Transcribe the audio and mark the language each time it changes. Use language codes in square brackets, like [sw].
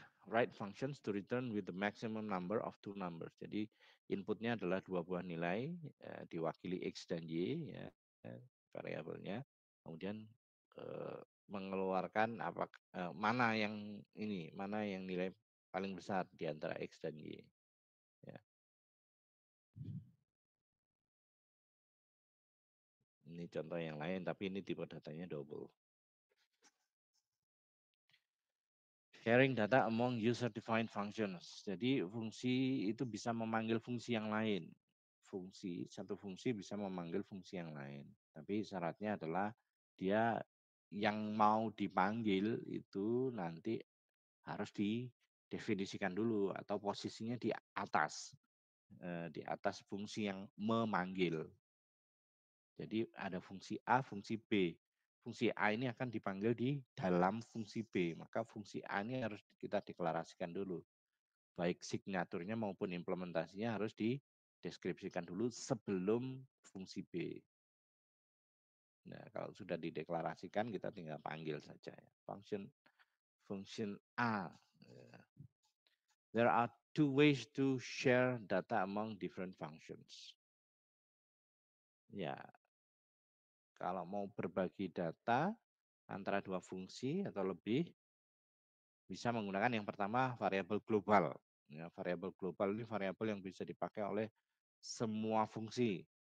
[en] Write functions to return with the maximum number of two numbers. [id] Jadi inputnya adalah dua buah nilai diwakili x dan y ya, variabelnya. Kemudian mengeluarkan mana yang nilai paling besar di antara x dan y. Ya. Ini contoh yang lain, tapi ini tipe datanya double. [en] Sharing data among user-defined functions. [id] Jadi fungsi itu bisa memanggil fungsi yang lain. Satu fungsi bisa memanggil fungsi yang lain. Tapi syaratnya adalah dia yang mau dipanggil itu nanti harus didefinisikan dulu atau posisinya di atas fungsi yang memanggil. Jadi ada fungsi A, fungsi B. Fungsi A ini akan dipanggil di dalam fungsi B, maka fungsi A ini harus kita deklarasikan dulu. Baik signaturnya maupun implementasinya harus dideskripsikan dulu sebelum fungsi B. Nah, kalau sudah dideklarasikan kita tinggal panggil saja ya. [en] Function A. There are two ways to share data among different functions. [id] Ya, kalau mau berbagi data antara dua fungsi atau lebih, bisa menggunakan yang pertama variabel global. Ya, variabel global ini variabel yang bisa dipakai oleh semua fungsi.